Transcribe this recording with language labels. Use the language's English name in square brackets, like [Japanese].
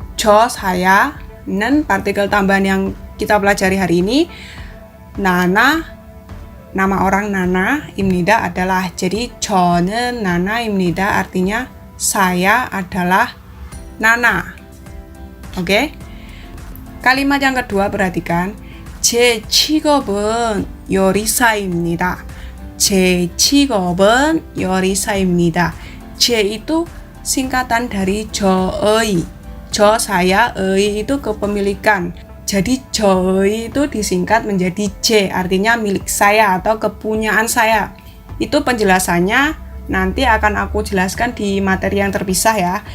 [Indonesian] 저 saya, 는 partikel tambahan yang kita pelajari hari ini. 나나, nama orang Nana, 입니다 adalah. Jadi [Korean] 저는 나나입니다 [Indonesian] artinya saya adalah Nana. Oke. Kalimat yang kedua perhatikan. [Korean] 제 직업은 요리사입니다. 제 직업은 요리사입니다. [Indonesian] 제 itu singkatan dari 저의. 저 saya, 의 itu kepemilikan. Jadi 저의 itu disingkat menjadi 제, artinya milik saya atau kepunyaan saya. Itu penjelasannya nanti akan aku jelaskan di materi yang terpisah ya.